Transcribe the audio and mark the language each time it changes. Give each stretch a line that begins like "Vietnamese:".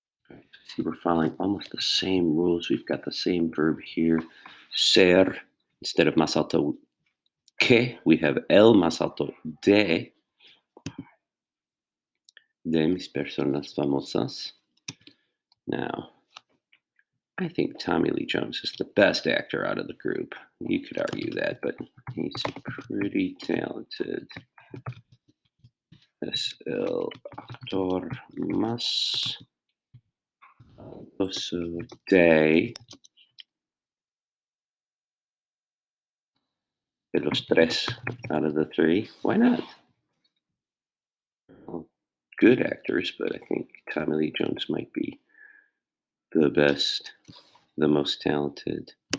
English: Right. See, we're following almost the same rules. We've got the same verb here.
Spanish: Ser.
English: Instead of
Spanish: más alto que,
English: we have
Spanish: el más alto de mis personas famosas.
English: Now, I think Tommy Lee Jones is the best actor out of the group. You could argue that, but he's pretty talented.
Spanish: Es el actor más famoso de los tres
English: out of the three. Why not? Well, good actors, but I think Tommy Lee Jones might be the best, the most talented.